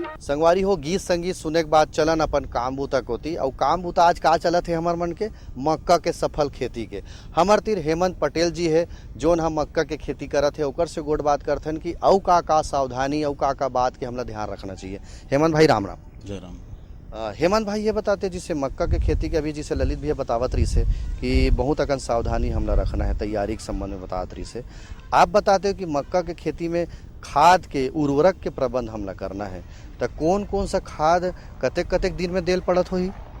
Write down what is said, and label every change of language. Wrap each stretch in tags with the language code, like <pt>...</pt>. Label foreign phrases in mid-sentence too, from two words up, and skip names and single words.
<hne>संगवारी हो गीत संगीत सुने के बाद चलन अपन काम बूता होती और काम बूता आज का चलत है हमार मन के मक्का के सफल खेती के। हमार तीर हेमंत पटेल जी है जोन हम मक्का के खेती करत है ओकर से गोट बात करथन कि औ का सावधानी औ का बात के हमला ध्यान रखना चाहिए। हेमंत भाई राम राम। जय राम। हेमंत भाई ये बताते जिसे मक्का के खेती के अभी जिसे ललित भैया बतावत रही से कि बहुत अकन सावधानी हमला रखना है तैयारी के संबंध में बतावत रही से। आप बताते हो कि मक्का के खेती में खाद के उर्वरक के प्रबंध हमला करना है तो कौन कौन सा खाद कतेक कतेक दिन में देल पड़त होही?</hne>